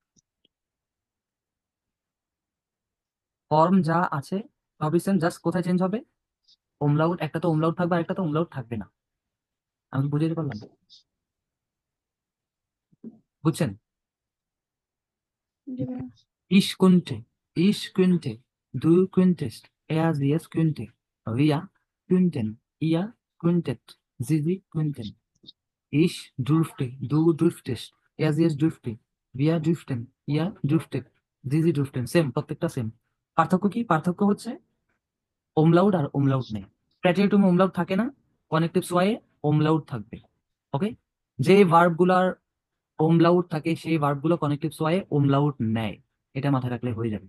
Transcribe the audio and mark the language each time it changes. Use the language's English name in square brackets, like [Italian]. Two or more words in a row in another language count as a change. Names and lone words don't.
[Bangla] ফর্ম যা আছে সবই সেম, জাস্ট কোথায় চেঞ্জ হবে? ওমলাউট, একটা তো ওমলাউট থাকবে আর একটা তো ওমলাউট থাকবে না। আমি বুঝাতে পারলাম? বুঝছেন? জি ভাইয়া। [German] Ich könnte, Ich könnte, du könntest, sie es könnte, wir könnten, ihr könntet, sie könnten. Ich dürfte, du dürftest, sie es dürfte, wir dürften, ihr dürftet, sie dürften। [Bangla] সেম, প্রত্যেকটা সেম। পার্থক্য কি? পার্থক্য হচ্ছে ওমলাউট আর ওমলাউট নেই। প্যাটেলটুমে ওমলাউট থাকে না, [German] Konjunktiv zwei [Bangla] ওমলাউট থাকবে। ওকে, যে ভার্ব গুলার ওমলাউট থাকে সেই ভার্ব গুলো [German] Konjunktiv zwei [Bangla] ওমলাউট নেয়, এটা মাথায় রাখলে হয়ে যাবে।